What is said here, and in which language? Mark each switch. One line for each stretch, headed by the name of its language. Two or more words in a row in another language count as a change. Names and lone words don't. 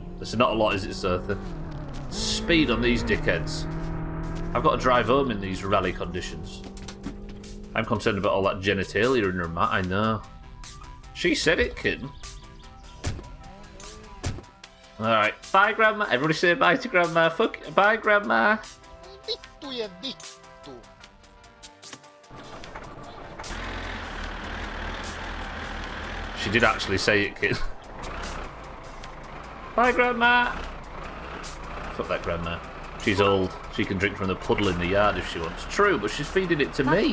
English: There's not a lot, is it, sir? The speed on these dickheads. I've got to drive home in these rally conditions. I'm concerned about all that genitalia in her mat. I know. She said it, kid. Alright. Bye, Grandma. Everybody say bye to Grandma. Fuck. Bye, Grandma.
Finnish: Vittu ja vittu.
English: She did actually say it, kid. Bye, Grandma. Fuck that Grandma. She's old. She can drink from the puddle in the yard if she wants. True, but she's feeding it to me.